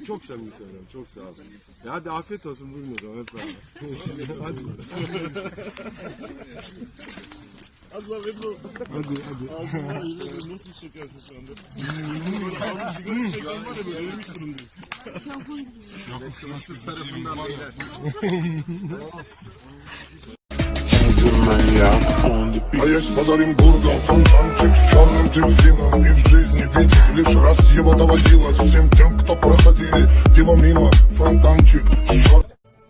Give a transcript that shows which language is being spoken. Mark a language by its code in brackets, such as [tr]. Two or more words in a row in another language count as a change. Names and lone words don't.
[tr] Çok samimi söylüyorum, çok sağ olun. Ya hadi afiyet olsun, buyurun o zaman hep beraber. Hadi. Hadi lan Ebru. Hadi. Ağzına iyiledim. Nasıl çekersin şu anda? Böyle ağzı sigara içmekten var ya böyle ölmüş durumdayım. Fransız tarafından beyler. [ru] А есть под Оренбургом фонтанчик с черным дельфином. И в жизни видеть лишь раз его доводилось всем тем, кто проходили его мимо. Фонтанчик с черным